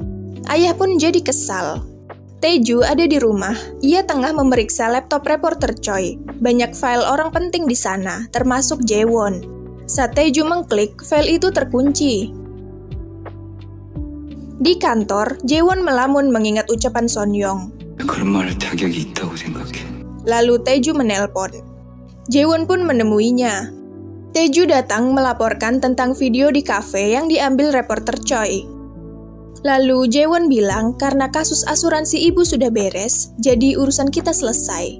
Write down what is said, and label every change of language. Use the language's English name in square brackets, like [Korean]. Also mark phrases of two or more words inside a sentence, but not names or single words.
[Indonesian] Ayah pun jadi kesal. Taeju ada di rumah. Ia tengah memeriksa laptop reporter Choi. Banyak file orang penting di sana, termasuk Jaewon. Saat Taeju mengklik, file itu terkunci. Di kantor, Jaewon melamun mengingat ucapan Sonyeong. [Korean] 그런 말할 자격이 있다고 생각해. [Indonesian] Lalu Taeju menelpon. Jaewon pun menemuinya. Taeju datang melaporkan tentang video di kafe yang diambil reporter Choi. Lalu Jaewon bilang karena kasus asuransi ibu sudah beres, jadi urusan kita selesai.